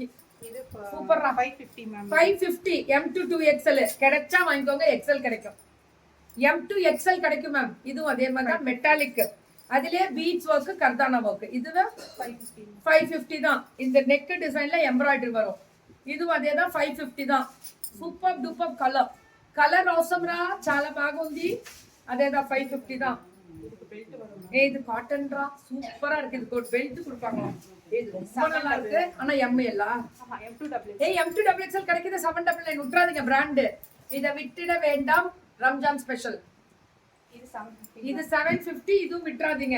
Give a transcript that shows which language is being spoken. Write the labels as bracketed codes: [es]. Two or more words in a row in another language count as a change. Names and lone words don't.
[ta] இது சூப்பர்ரா. 550 மேம். 550 M2 2XL கிடைச்சா வாங்கிக்கோங்க. XL கிடைக்கும். M2 XL கிடைக்கும் மேம். இதுவும் அதே மாதிரி தான். மெட்டாலிக், அதிலே [en] beads work, [ta] கர்தானா ஒர்க். இதுதான் 550 தான். இந்த [en] neck designla [ta] எம்ப்ராய்டரி வரும். இதுவும் அதே தான் 550 தான். [en] super duper [te] కలర్ అవసరం రా, చాలా బాగుంది. [ta] అదేదా 550 தான். இது காட்டன் ரா, சூப்பரா இருக்கு. இதுக்கு ஒரு பெல்ட் கொடுப்பாங்க. இது ரொம்ப நல்லா இருக்கு. ஆனா ML M2 XL கிடைக்குது 799. விட்டுறாதீங்க பிராண்ட். இத விட்டுட வேண்டாம். ரம்ஜான் ஸ்பெஷல். இது 750. இதுவும் விட்டுறாதீங்க.